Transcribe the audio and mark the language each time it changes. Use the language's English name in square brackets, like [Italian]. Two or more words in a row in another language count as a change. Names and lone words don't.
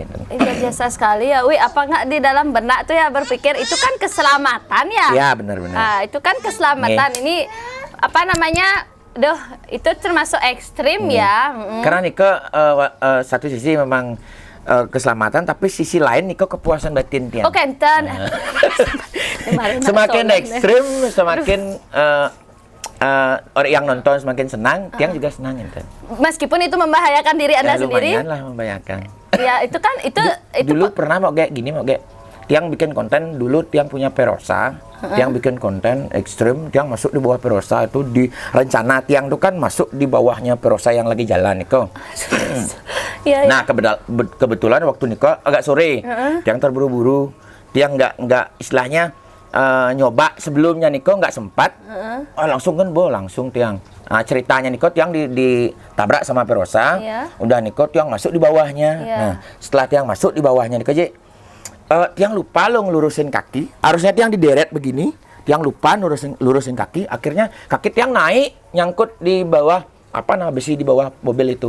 [Indonesian] Biasa sekali ya, apa nggak di dalam benak tuh ya berpikir itu kan keselamatan ya? Iya benar-benar. Nah, itu kan keselamatan. Ini apa namanya? Itu termasuk ekstrim ya. Karena Niko satu sisi memang keselamatan, tapi sisi lain Niko kepuasan batin tiang. [Balinese] Oh kenten. [Indonesian] Semakin ekstrim, semakin orang yang nonton semakin senang, tiang juga senang enten. Meskipun itu membahayakan diri Anda sendiri. Lumayan lah membahayakan. Ya itu kan itu dulu pernah mau kayak gini tiang bikin konten dulu, tiang punya Perosa, tiang bikin konten ekstrim, tiang masuk di bawah Perosa itu di rencana tiang tuh kan masuk di bawahnya Perosa yang lagi jalan Niko. Nah kebetulan waktu Niko agak sore, tiang terburu-buru, tiang nggak istilahnya nyoba sebelumnya Niko nggak sempat, langsung tiang. Ceritanya Niko tiang ditabrak sama Perosa, udah Niko tiang masuk di bawahnya. Nah setelah tiang masuk di bawahnya Niko tiang lupa ngelurusin kaki, harusnya tiang dideret begini, tiang lupa lurusin kaki, akhirnya kaki tiang naik nyangkut di bawah besi di bawah mobil itu.